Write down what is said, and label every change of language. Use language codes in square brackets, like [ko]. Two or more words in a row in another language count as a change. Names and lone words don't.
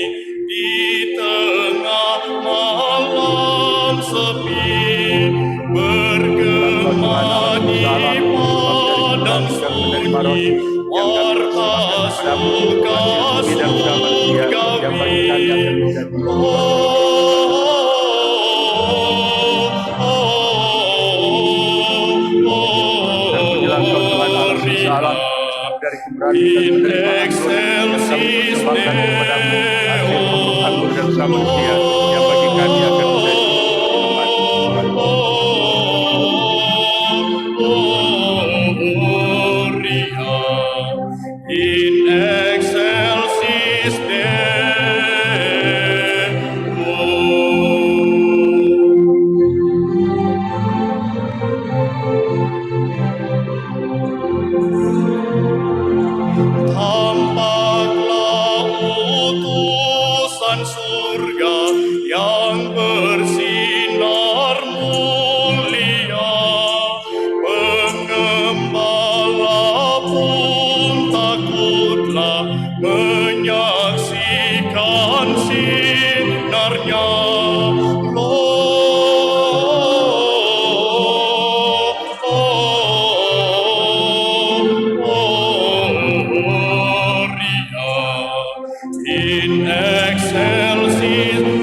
[id] di tengah malam sepi, bergema di padang sunyi, warta suka surgawi. [la] In excelsis in excelsis [id] tampaklah utusan surga yang bersinar mulia, pengembala pun takutlah menyaksikan sinarnya. [la] In excelsis